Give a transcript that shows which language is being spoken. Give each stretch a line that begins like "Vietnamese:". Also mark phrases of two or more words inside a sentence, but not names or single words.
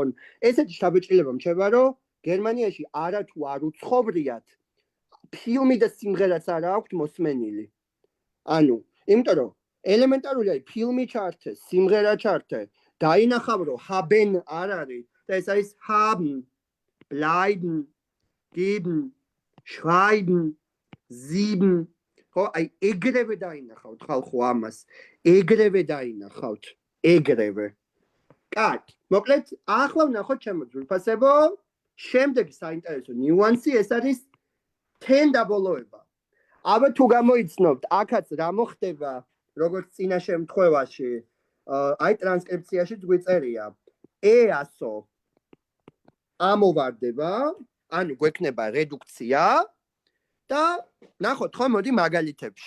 Georgian: ესეთი შთაბეჭდილება მჩება, რომ გერმანიაში არათუ არ უცხოვრიათ, ფილმი და სიმღერაც არ აქვთ მოსმენილი. ანუ, იმიტომ რომ ელემენტარული არის ფილმი ჩართე, სიმღერა ჩართე, დაინახავ რომ haben არ არის და ეს არის
German: haben, bleiben, geben, schreiben, sieben.
Georgian: ხო, აი ეგრევე დაინახავთ ხალხო ამას. ეგრევე დაინახავთ, ეგრევე. კარგი, მოკლედ, ახლა ვნახოთ ჩემო ძვირფასებო, შემდეგი საინტერესო ნიუანსი ეს არის თენდაბოლოება. აბა თუ გამოიცნობთ, აქაც რა მოხდება, როგორც წინა შემთხვევაში, აი ტრანსკრიფციაში გვიწერია, EASO ამოვარდება, ანუ გვექნება რედუქცია და ნახოთ ხო მოდი მაგალითებში.